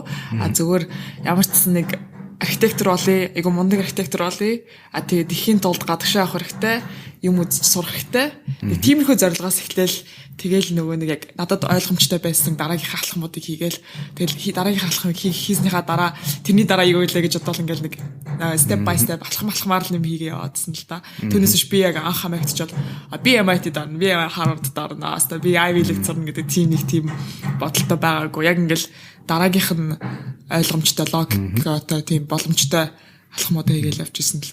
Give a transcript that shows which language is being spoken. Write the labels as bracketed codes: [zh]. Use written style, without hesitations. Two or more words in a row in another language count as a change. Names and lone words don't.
[mn] Зөвхөн ямар ч нэг архитектор болъё, айгу мундаг архитектор болъё. Тэгээд ихийн тулд гадагшаа авах хэрэгтэй, юм үзэж сурах хэрэгтэй. Тиймэрхүү зорилгоос эхлээл тэгэл нөгөө нэг яг надад ойлгомжтой байсан дараагийнхаа алхмуудыг хийгээл тэгэл дараагийнхаа алхмыг хийснийхаа дараа тэрний дараа юу илээ гэж бодвол ингээл нэг [en] step by step [mn] алхмаар л юм хийгээ яваадсан л та. Түүнээс би яг анх хамаагччаад би MIT дарна, би Harvard дарна, би Ivy League сурна гэдэг тийм нэг тийм бодолтой байгаагүй. Яг ингээл дараагийнх нь ойлгомжтой логиктой тийм боломжтой алхмуудаа хийгээл явж ирсэн л та.